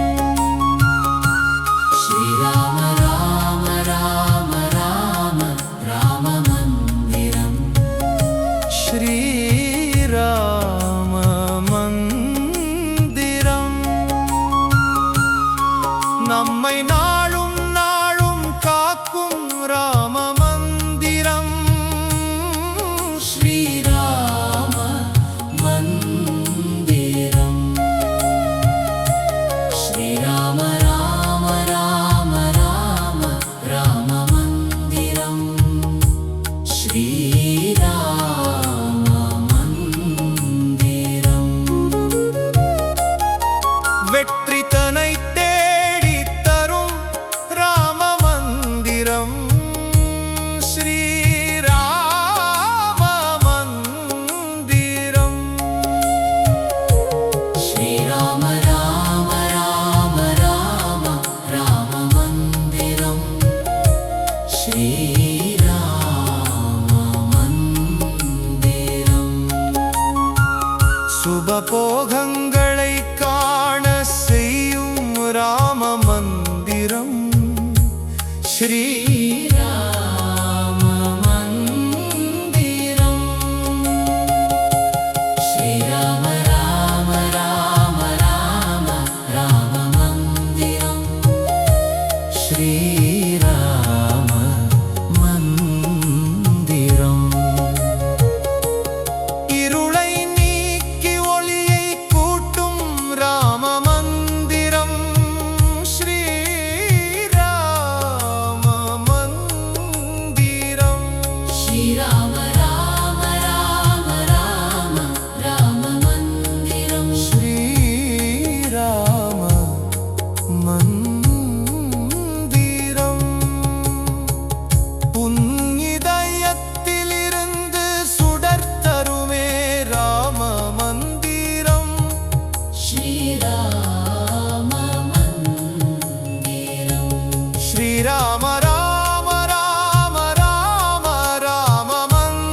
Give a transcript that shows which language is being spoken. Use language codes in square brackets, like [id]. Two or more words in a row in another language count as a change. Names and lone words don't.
[sa] श्रीराम राम राम राम राम मन्दिरम्। श्रीराम मन्दिरम्। [ta] நம்மை நாளும் நாளும் காக்கும் ராம மந்திரம்। [sa] श्रीराम मन्दिरम्। श्रीराम राम राम राम राम मन्दिरम्। श्रीराम मन्दिरम्। [ta] வெற்றி தனை தேடி தரும் ராம மந்திரம்। [sa] श्रीराम मन्दिरम्। श्रीराम राम राम राम राम मन्दिरम्। श्रीराम मन्दिरम्। [ta] சுபபோகங்களை காண செய்யும் ராம மந்திரம்। [sa] श्रीराम मन्दिरम्। श्रीराम राम राम राम राम मन्दिरम्। श्रीराम மந்திரம்। [ta] இருளை நீக்கி ஒளியை கூட்டும் ராம மந்திரம்। [sa] श्रीराम मन्दिरम्। श्रीराम राम राम राम राम मन्दिरम्। श्रीराम मन्दिरम्। [ta] உன் இதயத்திலிருந்து சுடர் தருமே ராம மந்திரம்। [sa] श्रीराम मन्दिरम्। श्रीराम राम राम राम राम